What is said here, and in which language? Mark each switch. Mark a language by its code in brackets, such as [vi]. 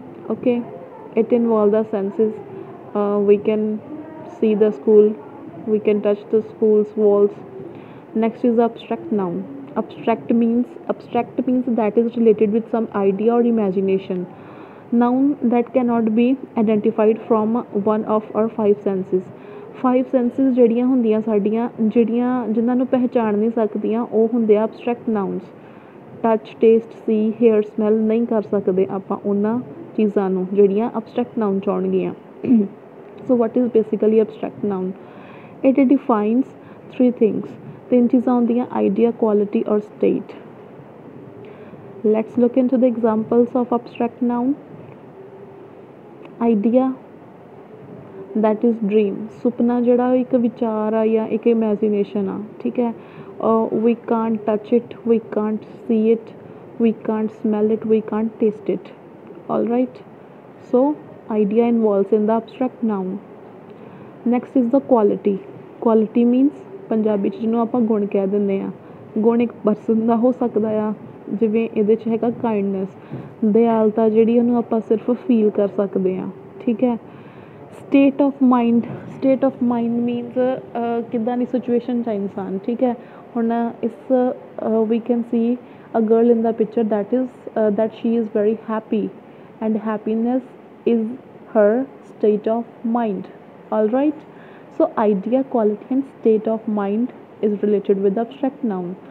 [en] Okay, it involves the senses. We can see the school, we can touch the school's walls. Next is the abstract noun. Abstract means that is related with some idea or imagination. Noun that cannot be identified from one of our five senses. [pa] Five senses ਜਿਹੜੀਆਂ ਹੁੰਦੀਆਂ ਸਾਡੀਆਂ, ਜਿਨ੍ਹਾਂ ਨੂੰ ਪਹਿਚਾਣ ਨਹੀਂ ਸਕਦੀਆਂ, ਉਹ ਹੁੰਦੇ ਆ abstract nouns. ਟੱਚ, ਟੇਸਟ, ਸੀ, ਹੇਅਰ, ਸਮੈਲ ਨਹੀਂ ਕਰ ਸਕਦੇ ਆਪਾਂ ਉਹਨਾਂ ਚੀਜ਼ਾਂ ਨੂੰ ਜਿਹੜੀਆਂ abstract noun 'ਚ ਆਉਣਗੀਆਂ। [en] So what is basically abstract noun? It defines three things. [pa] ਤਿੰਨ ਚੀਜ਼ਾਂ ਹੁੰਦੀਆਂ, ਆਈਡੀਆ, ਕੁਆਲਿਟੀ ਔਰ state. [en] Let's look into the examples of abstract noun. Idea, that is dream. [pa] ਸੁਪਨਾ ਜਿਹੜਾ ਇੱਕ ਵਿਚਾਰ ਆ ਜਾਂ ਇੱਕ ਇਮੈਜੀਨੇਸ਼ਨ ਆ। ਠੀਕ ਹੈ, [en] we can't touch it, we can't see it, we can't smell it, we can't taste it. All right, so idea involves in the abstract noun. Next is the quality. Quality means [pa] Punjabi 'ਚ ਜਿਹਨੂੰ ਆਪਾਂ ਗੁਣ ਕਹਿ ਦਿੰਦੇ ਹਾਂ। ਗੁਣ ਇੱਕ person ਦਾ ਹੋ ਸਕਦਾ ਆ, ਜਿਵੇਂ ਇਹਦੇ 'ਚ ਹੈਗਾ ਕਾਈਂਡਨੈਸ, ਦਿਆਲਤਾ ਜਿਹੜੀ ਉਹਨੂੰ ਆਪਾਂ ਸਿਰਫ ਫੀਲ ਕਰ ਸਕਦੇ ਹਾਂ। ਠੀਕ ਹੈ, ਸਟੇਟ ਆਫ ਮਾਈਂਡ ਮੀਨਸ ਕਿੱਦਾਂ ਦੀ ਸਿਚੁਏਸ਼ਨ 'ਚ ਇਨਸਾਨ। [en] ਠੀਕ ਹੈ, ਹੁਣ ਇਸ we can see a girl in the picture that she is very happy and happiness is her state of mind. All right, so idea, quality and state of mind is related with the abstract noun.